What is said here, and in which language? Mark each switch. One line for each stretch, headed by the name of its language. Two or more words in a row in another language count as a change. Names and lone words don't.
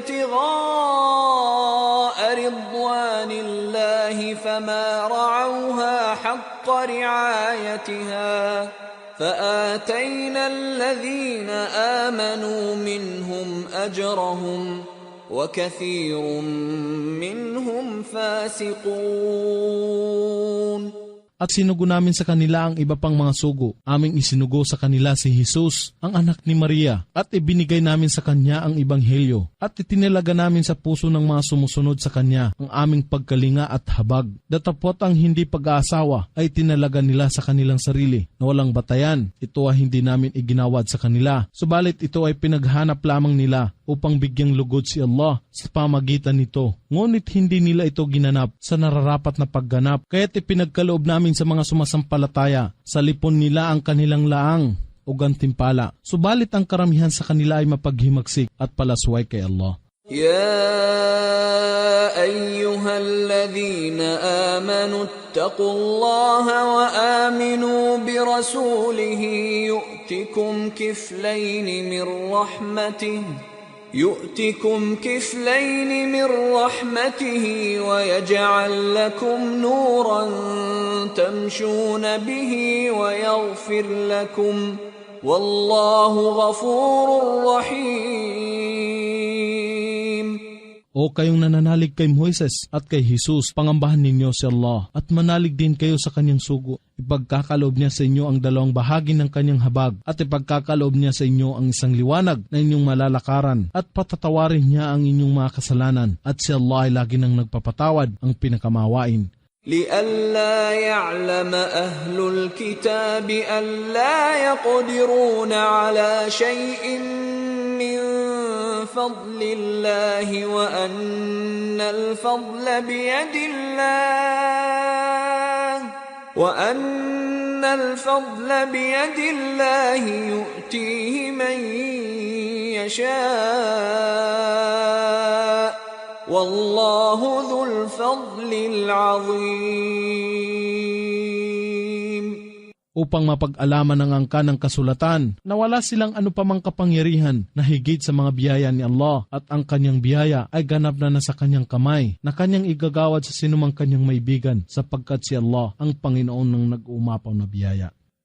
Arabic: ابتغاء رضوان الله فما رعوها حق رعايتها فآتينا الذين آمنوا منهم أجرهم وكثير منهم فاسقون.
Filipino: At sinugo namin sa kanila ang iba pang mga sugo. Aming isinugo sa kanila si Jesus, ang anak ni Maria, at ibinigay namin sa kanya ang ebanghelyo. At itinalaga namin sa puso ng mga sumusunod sa kanya ang aming pagkalinga at habag. Datapot ang hindi pag-aasawa ay tinalaga nila sa kanilang sarili na walang batayan. Ito ay hindi namin iginawad sa kanila. Subalit ito ay pinaghanap lamang nila upang bigyang lugod si Allah sa pamagitan nito. Ngunit hindi nila ito ginanap sa nararapat na pagganap. Kaya't ipinagkaloob namin sa mga sumasampalataya sa lipon nila ang kanilang laang o gantimpala. Subalit ang karamihan sa kanila ay mapaghimagsik at palasway kay Allah.
Arabic: يا أيها الذين آمنوا اتقوا الله وآمنوا برسوله يؤتكم كفلين من رحمته ويجعل لكم نورا تمشون به ويغفر لكم والله غفور رحيم.
Filipino: O kayong nananalig kay Moises at kay Jesus, pangambahan ninyo si Allah at manalig din kayo sa kanyang sugo. Ipagkakaloob niya sa inyo ang dalawang bahagi ng kanyang habag at ipagkakaloob niya sa inyo ang isang liwanag na inyong malalakaran at patatawarin niya ang inyong mga kasalanan at si Allah ay lagi nang nagpapatawad, ang pinakamawain.
Arabic: لئلا يعلم أهل الكتاب ألا يقدرون على شيء من فضل الله وأن الفضل بيد الله يؤتيه من يشاء والله ذو الفضل العظيم.
Filipino: Upang mapag-alaman ng angka ng kasulatan na wala silang anupamang kapangyarihan na higit sa mga biyaya ni Allah at ang kanyang biyaya ay ganap na nasa kanyang kamay na kanyang igagawad sa sinumang kanyang maibigan sapagkat si Allah ang Panginoon ng nag-uumapaw na biyaya.